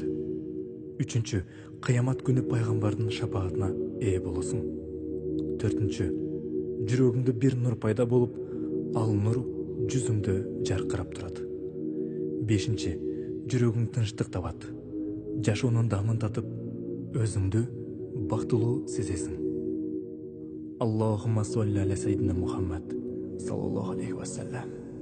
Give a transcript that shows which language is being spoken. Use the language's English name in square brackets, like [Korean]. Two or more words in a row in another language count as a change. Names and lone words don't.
[Kyrgyz] Үчүнчү, кыямат күнү пайгамбардын шапаатына ээ болосуң. Төртүнчү, жүрөгүңдө бир нур пайда болуп, ал нур жүзүңдө жаркырап турат. Бешинчи, жүрөгүң тынчтык табат. Жашоонун даамын татып, өзүңдү бактылуу сезесиң. [Arabic] اللهم صل على سيدنا محمد صلى الله عليه وسلم.